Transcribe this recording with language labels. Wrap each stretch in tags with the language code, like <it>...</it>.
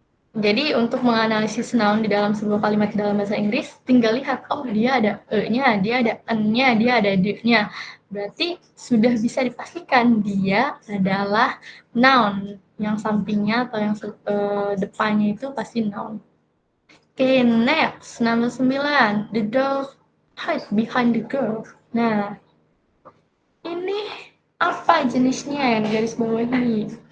<id>Jadi untuk menganalisis noun di dalam sebuah kalimat di dalam bahasa Inggris, tinggal lihat, oh dia ada e-nya, dia ada n-nya, dia ada d-nya. Berarti sudah bisa dipastikan dia adalah noun. Yang sampingnya atau yang depannya itu pasti noun. Oke, next. Number 9.</id> <en>The dog hide behind the girl.</en> <id>Nah, ini apa jenisnya yang garis bawahi?</id>